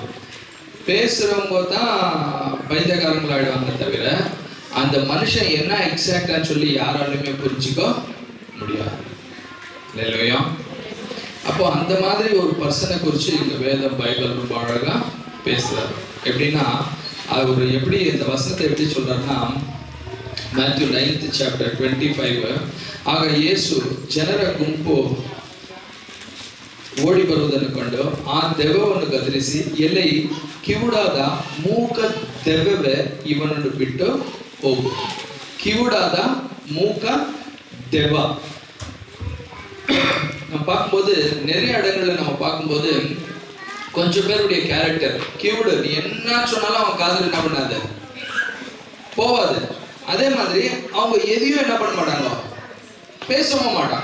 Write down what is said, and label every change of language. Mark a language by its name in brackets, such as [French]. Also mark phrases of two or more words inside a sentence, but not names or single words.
[Tamil] பேசுகிறவங்க தான் பைத்தியக்காரங்களாயிடுவாங்க தவிர அந்த மனுஷன் என்ன எக்ஸாக்டான்னு சொல்லி யாராலுமே புரிஞ்சிக்க முடியாது. இல்லையா? அப்போ அந்த மாதிரி ஒரு பர்சனை குறித்து இந்த வேதம் பைபிள் ரொம்ப அழகாக பேசுகிறார். எப்படின்னா, அவர் எப்படி இந்த வசனத்தை எப்படி சொல்கிறாருன்னா, [English] Matthew 9th chapter 25. [Kannada] ಆಗ ಯೇಸು ಜನರ ಗುಂಪು ಓಡಿ ಬರುವುದನ್ನು ಕಂಡು ಆ ದೆವ್ವವನ್ನು ಗದರಿಸಿ, ಎಲೆ ಕಿವುಡಾದ ಮೂಕ ದೆವ್ವವೇ ಇವನನ್ನು ಬಿಟ್ಟು ಹೋಗು. ಕಿವುಡಾದ ಮೂಕ ದೆವ್ವ [Tamil] நம்ம பார்க்கும்போது நிறைய இடங்கள்ல நம்ம பார்க்கும்போது கொஞ்சம் பேருடைய கேரக்டர் கிவுடு. நீ என்ன சொன்னாலும் அவன் காதுல என்ன பண்ணாது, போவாது. அதே மாதிரி அவங்க எதையும் என்ன பண்ண மாட்டாங்க, பேசவும் மாட்டாங்க.